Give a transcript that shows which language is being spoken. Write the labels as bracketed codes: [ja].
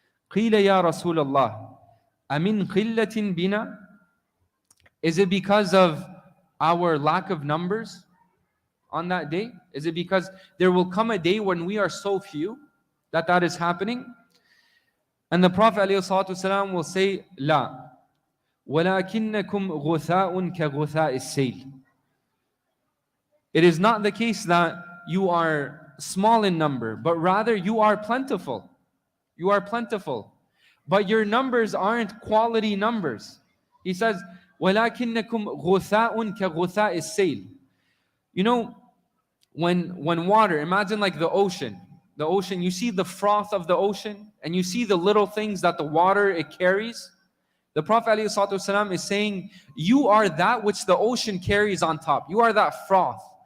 [ar] قِيلَ يَا رَسُولَ اللَّهِ أَمِنْ قِلَّةٍ بِنَا. [en] Is it because of our lack of numbers on that day? Is it because there will come a day when we are so few that is happening? And the Prophet ﷺ will say, [ar] لا وَلَكِنَّكُمْ غُثَاءٌ كَغُثَاءِ السَّيْلِ. [en] It is not the case that you are small in number, but rather you are plentiful. You are plentiful. But your numbers aren't quality numbers. He says, [ar] وَلَكِنَّكُمْ غُثَاءٌ كَغُثَاءِ السَّيْلِ. [en] You know, when water, imagine like the ocean, you see the froth of the ocean, and you see the little things that the water, it carries. The Prophet ﷺ is saying, you are that which the ocean carries on top. You are that froth.